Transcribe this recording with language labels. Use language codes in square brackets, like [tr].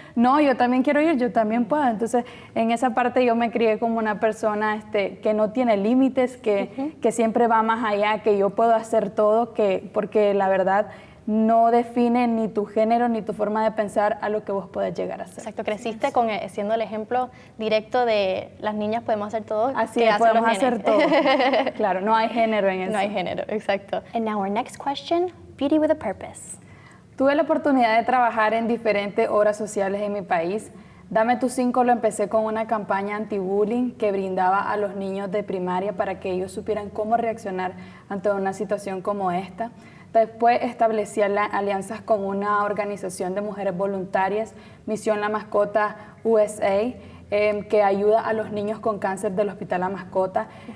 [es] No, yo también quiero ir, yo también puedo. Entonces en esa parte yo me crié como una persona que no tiene límites, que siempre va más allá, que yo puedo hacer todo, porque la verdad no define ni tu género ni tu forma de pensar a lo que vos podés llegar a ser. Exacto, creciste siendo el ejemplo directo de las niñas podemos hacer todo. Así es, podemos hacer todo. Claro, no hay género en eso. No hay género, exacto. [en] And now our next question, beauty with a purpose. [es] Tuve la oportunidad de trabajar en diferentes obras sociales en mi país. Dame tu 5 lo empecé con una campaña anti-bullying que brindaba a los niños de primaria para que ellos supieran cómo reaccionar ante una situación como esta. Después establecí alianzas con una organización de mujeres voluntarias, Misión La Mascota USA, que ayuda a los niños con cáncer del Hospital La Mascota.